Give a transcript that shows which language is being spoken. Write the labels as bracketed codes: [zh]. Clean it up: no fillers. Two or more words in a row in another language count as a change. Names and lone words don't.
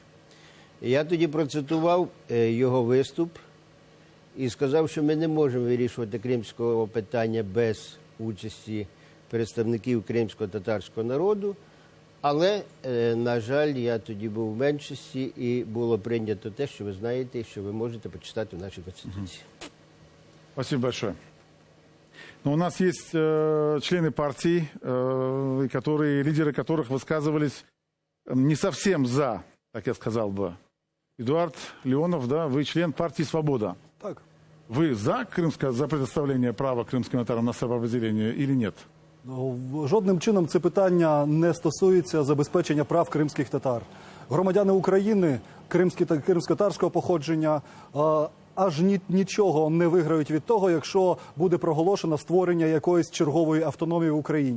[uk] І я тоді процитував його виступ і сказав, що ми не можемо вирішувати кримського питання без участі представників кримсько-татарського народу. Але, на жаль, я тоді був в меншості і було прийнято те, що ви знаєте, що ви можете почитати в нашій Конституції. [ru] Спасибо большое. Но у нас есть члены партий, лидеры которых высказывались не совсем за, как я сказал бы. Эдуард Леонов, да, вы член партии «Свобода». Так. Вы за предоставление права крымским татарам на самоопределение или нет? [uk] Жодним чином це питання не стосується забезпечення прав кримських татар. Громадяни України кримсько-татарського походження аж нічого не виграють від того, якщо буде проголошено створення якоїсь чергової автономії в Україні.